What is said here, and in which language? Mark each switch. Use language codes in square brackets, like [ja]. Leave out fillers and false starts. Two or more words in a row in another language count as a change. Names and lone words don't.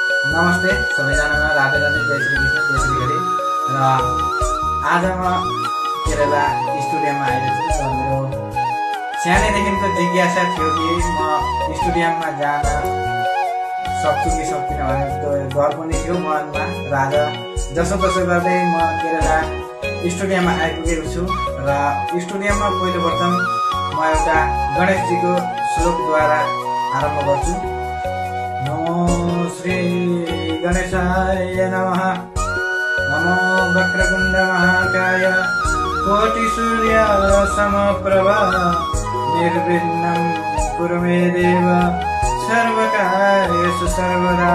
[ne] नमस्ते सबैजनामा, राधे राधे, जय श्री कृष्ण, जय श्री हरि। र आज म केरला स्टुडियममा आएको छु। मेरो सानैदेखिको जिज्ञासा थियो कि म स्टुडियममा जान सक्छु कि सक्दिनँ भनेर डर पनि थियो मनमा। र आज जसो गर्दै म केरला स्टुडियममा आइपुगेको छु। र स्टुडियममा पहिलोप्रथम म एउटा गणेशजीको श्लोकद्वारा आरम्भ गर्छु। [sa] नमो श्री गणेशाय नमः। नमो वक्रतुण्ड महाकाय कोटि सूर्य समप्रभा निर्विघ्नं कुरु मे देव सर्वकार्येषु सर्वदा।